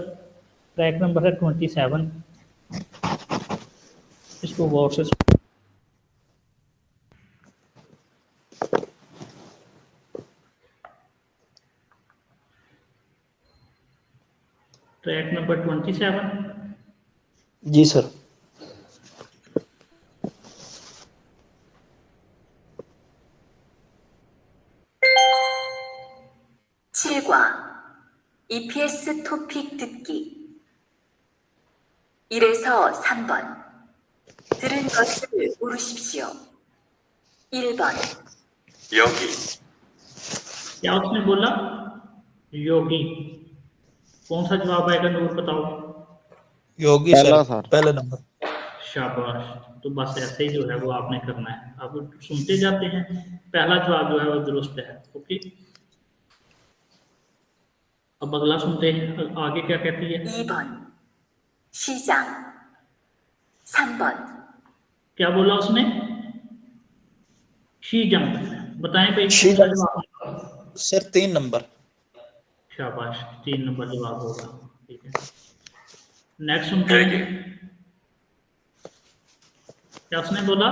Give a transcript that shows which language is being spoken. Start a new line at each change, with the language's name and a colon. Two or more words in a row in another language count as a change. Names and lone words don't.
English: track number
Hindi: है 27। इसको गौर से
English: track number
Hindi: 27। जी सर।
Korean: 7과 EPS 토픽 듣기 1에서 3번 들은 것을 고르십시오. 1번 여기,
Hindi: क्या उसने बोला, योगी। कौन सा जवाब आएगा, नूर बताओ। योगी पहला सर, सर। पहले नंबर। शाबाश। तो बस ऐसे ही जो है वो आपने करना है, आप सुनते जाते हैं। पहला जवाब जो है वो दुरुस्त है। ओके, अब अगला सुनते हैं आगे क्या कहती है।
Korean: 2번 시장 3번
Hindi: क्या बोला उसने, शीजम। बताएं भाई कौन सा शीजम जवाब। सर 3 नंबर। शाबाश, 3 नंबर जवाब होगा। ठीक है, नेक्स्ट सुनते हैं। क्या उसने बोला?